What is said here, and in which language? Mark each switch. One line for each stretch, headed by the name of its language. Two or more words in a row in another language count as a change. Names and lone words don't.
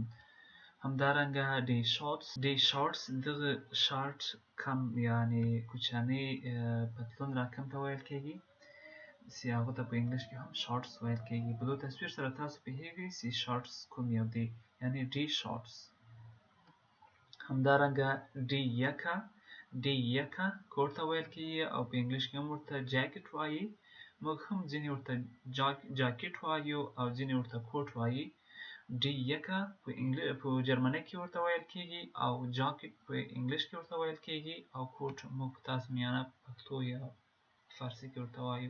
Pashto: همدارنګه
German: die Shorts
Pashto: دغه شارټ کم یعنې کوچنی پتلون را کم ته ویل کیږي چې هغو ته په انګلیش کې هم شارټس ویل کیږي. په دو تصویر سره تاسو پوهیږئ چې شارټس کوم یو دی یعنې
German: die Shorts.
Pashto: همدارنګه
German: die Jacke
Pashto: کوټ ته ویل کیږي او په انګلیش کې هم ورته جاکټ وایي. موږ هم ځینې ورته جاکټ وایو او ځینې ورته کوټ وایي.
German: die Jacke
Pashto: په جرمني کې ورته ویل کیږي او جاکټ په انګلیش کې ورته ویل کیږي او کوټ موږ تاسو میانه پښتو یا فارسي کې ورته وایو.